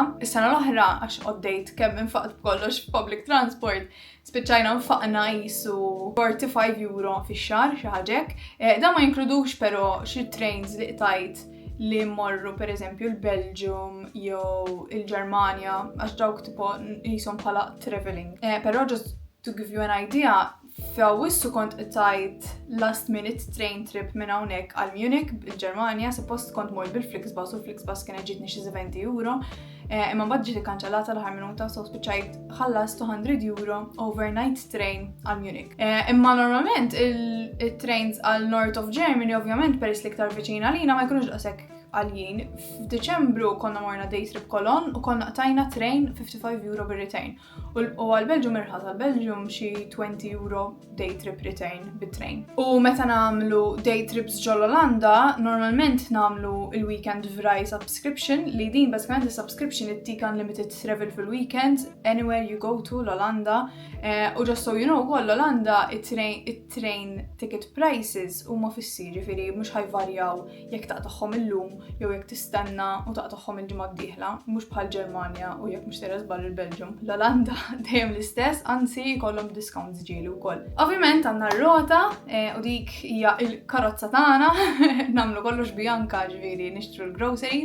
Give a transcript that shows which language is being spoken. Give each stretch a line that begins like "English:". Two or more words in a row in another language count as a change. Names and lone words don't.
Maltese: Is-sena l-oħra għax qoddejt kemm infaqt b'kollox f'
English: public transport,
Maltese: spiċċajna nfaqna qisu 45 euro fix-xahar xi ħaġa hekk. Dan ma jinkludux però xi trains li qtajt li mmorru pereżempju l-Belgium jew il-Ġermanja għax dawk tipo qishom bħala travelling.
English: Però just to give you an idea,
Maltese: f'Awwissu kont qtajt
English: last minute train trip
Maltese: minn hawnhekk għal Munich bil-Ġermanja, suppost kont mort bil-Flixbus u l-Flixbus kien ġietni xi 70 euro. Imma mbagħad ġiet ikkanċellata l-aħħar minuta, so spiċċajt ħallas 200 euro
English: overnight train
Maltese: għal Munich. Imma normalment il-trains għal
English: North of Germany
Maltese: ovvjament peress li iktar viċin għalina ma jkunux daqshekk għaljin. F'Diċembru konna morna
English: day trip
Maltese: Cologne u konna qtajna train 55 euro bir-return. U għal-Belġium irħas għal-Belġium xi 20 euro
English: day trip return
Maltese: bit-train. U meta nagħmlu
English: day trips
Maltese: ġol-Olanda, normalment nagħmlu il-weekend Vry subscription li din bażikament is-subscription ittik
English: unlimited travel
Maltese: fil-weekend
English: anywhere you go to
Maltese: l-Olanda. U
English: just so you know,
Maltese: l-Olanda it-
English: train ticket prices
Maltese: huma fissi, ġifieri mhux ħajvarjaw jekk taqtaħħom illum jew jekk tistenna u taqtaħħom il-ġimgħa d-dieħla, mhux bħal Ġermanja u jekk mhux teres barra il-Belġium. L-Olanda dejjem l-istess, anzi jkollhom discounts ġieli wkoll. Ovvjament għandna r-rota u dik hija l-karozza tagħna, nagħmlu kollox bianka ġifieri nixtru l-groceries.